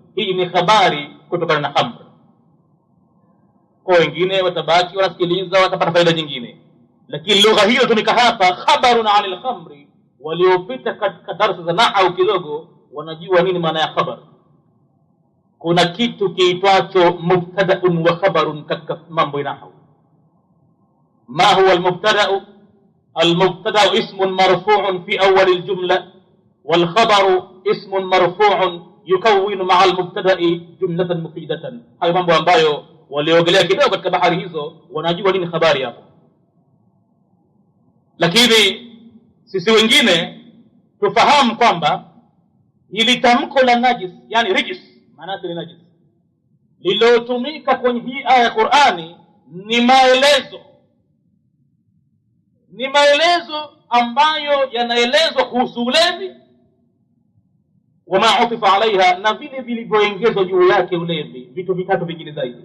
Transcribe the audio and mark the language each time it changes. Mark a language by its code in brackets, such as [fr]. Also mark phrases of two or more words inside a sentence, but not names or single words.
[sw] Hii ni habari kutokana na khamri. Kwa wengine watabaki wanasikiliza, watapata faida nyingine, lakini lugha hiyo tumika hapa [ar] خبر عن الخمر. [sw] Waliopita katika darasa za nahau kidogo wanajua nini maana ya khabar. kuna kitu kiitwacho [ar] مبتدأ وخبر [sw] katika mambo nahwu. [ar] ما هو المبتدأ؟ المبتدأ اسم مرفوع في أول الجملة، والخبر اسم مرفوع يكون مع المبتدأ جملة مفيدة. [sw] hayo mambo ambayo waliogelea kidogo katika bahari hizo wanajua nini habari hapo. Lakini sisi wengine tufahamu kwamba ili tamko la najis, yani rijis, maana yake ni najis, lilotumika kwenye hii aya ya Qur'ani ni maelezo ambayo yanaelezwa kuhusu ulevi, [ar] وما عطف عليها, [sw] na vile vilivyoongezwa juu yake ulevi, vitu vitatu vingine zaidi.